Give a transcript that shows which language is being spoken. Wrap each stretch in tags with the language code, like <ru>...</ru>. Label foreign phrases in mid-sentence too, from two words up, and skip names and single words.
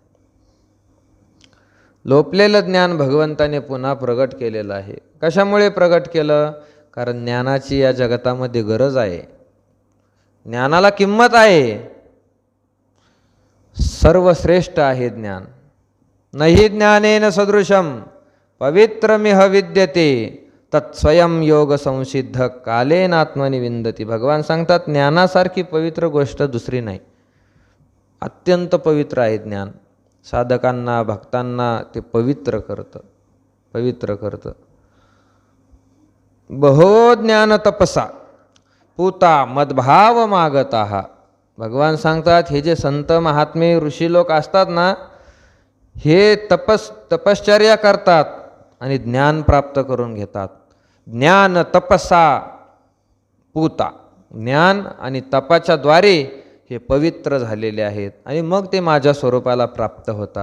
<mr>लोपलेलं ज्ञान भगवंताने पुन्हा प्रगट केलेलं आहे. कशामुळे प्रगट केलं? कारण ज्ञानाची या जगतामध्ये गरज आहे, ज्ञानाला किंमत आहे. सर्वश्रेष्ठ आहे ज्ञान.</mr> <sa>नहि ज्ञानेन सदृशम पवित्रमिह विद्यते तत्स्वयं योग संसिद्ध कालेनात्मनि विंदती.</sa> <mr>भगवान सांगतात, ज्ञानासारखी पवित्र गोष्ट दुसरी नाही. अत्यंत पवित्र आहे ज्ञान. साधकांना, भक्तांना ते पवित्र करतं.</mr> <sa>बहो ज्ञान तपसा पूता मदभाव मागता.</sa> <mr>भगवान सांगतात, हे जे संत महात्मे ऋषी लोक असतात ना, हे तपश्चर्या करतात आणि ज्ञान प्राप्त करून घेतात.</mr> <sa>ज्ञान तपसा पूता,</sa> <mr>ज्ञान आणि तपाच्या द्वारे हे पवित्र झालेले आहेत, आणि मग ते माझ्या स्वरूपाला प्राप्त होतात.</mr>